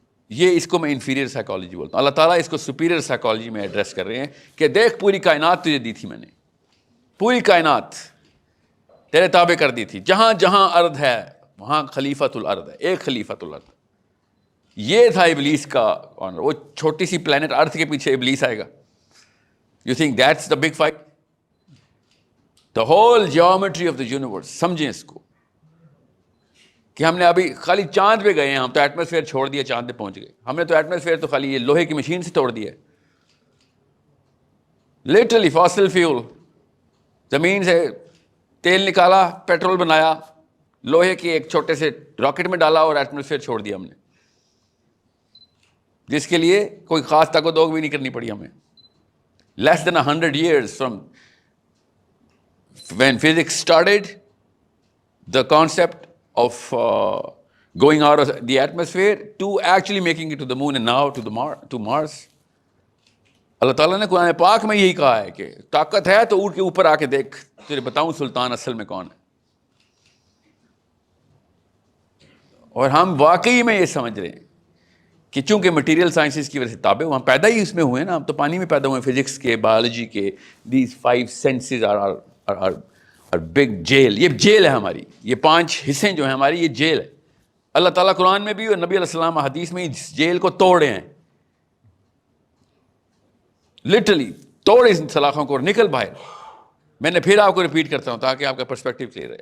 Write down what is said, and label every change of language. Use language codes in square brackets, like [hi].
[ur] یہ اس کو میں انفیریئر سائیکالوجی بولتا ہوں. اللہ تعالیٰ اس کو سپیریئر سائیکالوجی میں ایڈریس کر رہے ہیں کہ دیکھ پوری کائنات تجھے دی تھی میں نے، پوری کائنات تیرے تابع کر دی تھی، جہاں جہاں ارض ہے وہاں خلیفۃ الارض ہے، ایک خلیفۃ الارض. یہ تھا ابلیس کا آنر. وہ چھوٹی سی پلانٹ ارتھ کے پیچھے ابلیس آئے گا. [en] You think that's the big fight? The whole geometry of the universe. [ur] سمجھیں اس کو کہ ہم نے ابھی خالی چاند پہ گئے ہیں، ہم تو ایٹماسفیئر چھوڑ دیا، چاند پہ پہنچ گئے. ہم نے تو ایٹماسفیئر تو خالی یہ لوہے کی مشین سے توڑ دیا ہے. لٹرلی فاسل فیول، زمین سے تیل نکالا، پیٹرول بنایا، لوہے کے ایک چھوٹے سے راکٹ میں ڈالا اور ایٹماسفیئر چھوڑ دیا ہم نے، جس کے لیے کوئی خاص تک و دوگ بھی نہیں کرنی پڑی ہمیں. [en] Less than 100 years from when physics started, the concept of going out of the atmosphere to actually making it to the moon and now to Mars. [ur] اللہ تعالیٰ نے قرآن پاک میں یہی کہا ہے کہ طاقت ہے تو اٹھ کے اوپر آ کے دیکھ، تجھے بتاؤں سلطان اصل میں کون ہے. اور ہم واقعی میں یہ سمجھ رہے ہیں کہ چونکہ مٹیریل سائنسز کی وجہ سے تابع ہم پیدا ہی اس میں ہوئے نا، ہم تو پانی میں پیدا ہوئے، فزکس کے، بایولوجی کے. [en] These 5 senses are big jail. [ur] یہ جیل ہے ہماری، یہ 5 حصے جو ہیں ہماری، یہ جیل ہے. اللہ تعالیٰ قرآن میں بھی اور نبی علیہ السلام حدیث میں اس جیل کو توڑے ہیں. لٹرلی توڑ اس سلاخوں کو اور نکل باہر. میں نے پھر آپ کو ریپیٹ کرتا ہوں تاکہ آپ کا پرسپیکٹیو کلیئر ہے.